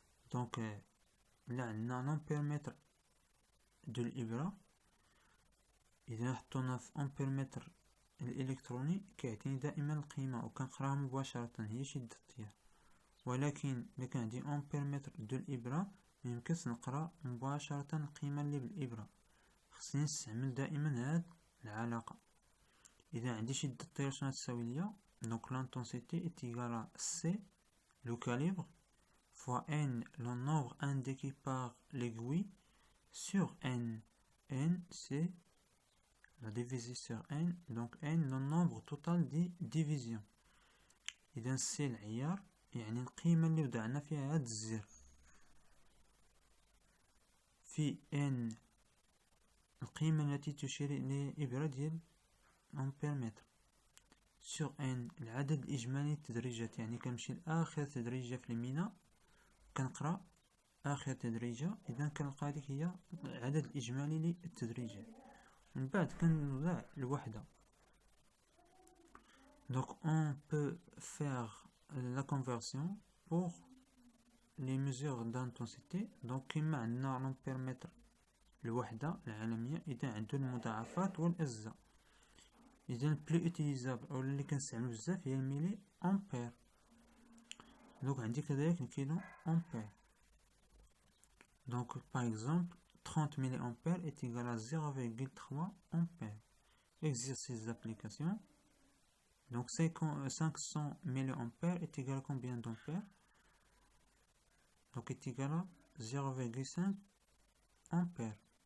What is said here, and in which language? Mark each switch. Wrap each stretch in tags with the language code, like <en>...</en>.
<fr>Donc là on a un ampèremètre de l'ibra.</fr> <ar>إذا حطونا في أمبيرمتر الإلكتروني كيعطيني دائما القيمة وكنقراها مباشرة هي شدة التيار. ولكن إلا كان عندي أمبيرمتر دو الإبرة ميمكنش نقرا مباشرة القيمة اللي بالإبرة، خصني نستعمل دائما هاد العلاقة. إذا عندي شدة التيار شنو تساوي ليا؟</ar> <fr>Donc l'intensité est égale à C, le calibre, fois N, le nombre indiqué par l'aiguille, sur N. N, c'est la divisée sur N, donc N, le nombre total des divisions.</fr> <ar>إذا C العيار يعني القيمة اللي وضعنا فيها هاد الزر، في N القيمة التي تشير إلى إبرة ديال أمبيرمتر، سور ان العدد الاجمالي للتدريجات، يعني كنمشي لاخر تدريجه في المينا كنقرا اخر تدريجه، اذا كنلقى هذيك هي العدد الاجمالي للتدريجات. من بعد كنوضع الوحده.</ar> <fr>Donc on peut faire la conversion pour les mesures d'intensité.</fr> <ar>Donc كما عندنا لامبيرمتر الوحده العالميه اذا عنده المضاعفات والاجزاء. إذا بلو اوتيليزابل أو اللي كنستعملو بزاف هي الميلي أمبير. دونك عندي كذلك الكيلو أمبير.</ar> <fr>Donc par exemple 30 milliampères est égal à 0,3 ampères. Exercice d'application. Donc 500 milliampères est égal à combien d'ampères? Donc est égal à 0,5 ampères.</fr>